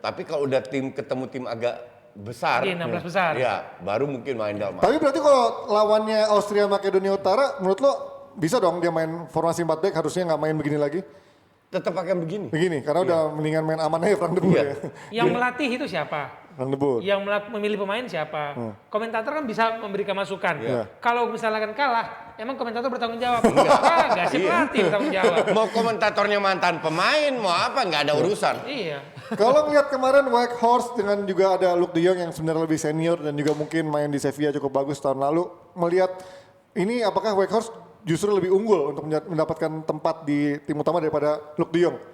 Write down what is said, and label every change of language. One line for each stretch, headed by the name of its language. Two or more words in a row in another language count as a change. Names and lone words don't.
Indonesian: Tapi kalau udah ketemu tim agak besar, Iya, 16 besar. ya baru mungkin Wijndal. Tapi berarti kalau lawannya Austria Makedonia Utara, menurut lo bisa dong dia main formasi 4 back, harusnya nggak main begini lagi? Tetap akan begini. Begini, karena udah mendingan main aman aja Frank de Boer ya. Yang melatih itu siapa? Frank de Boer. Yang memilih pemain siapa? Komentator kan bisa memberikan masukan. Kalau misalkan kalah, emang komentator bertanggung jawab? Enggak sih, pelatih bertanggung jawab. Mau komentatornya mantan pemain, mau apa, nggak ada urusan. Iya. Kalau ngeliat kemarin Weghorst dengan juga ada Luuk de Jong yang sebenarnya lebih senior dan juga mungkin main di Sevilla cukup bagus tahun lalu, melihat ini apakah Weghorst justru lebih unggul untuk mendapatkan tempat di tim utama daripada Luuk de Jong?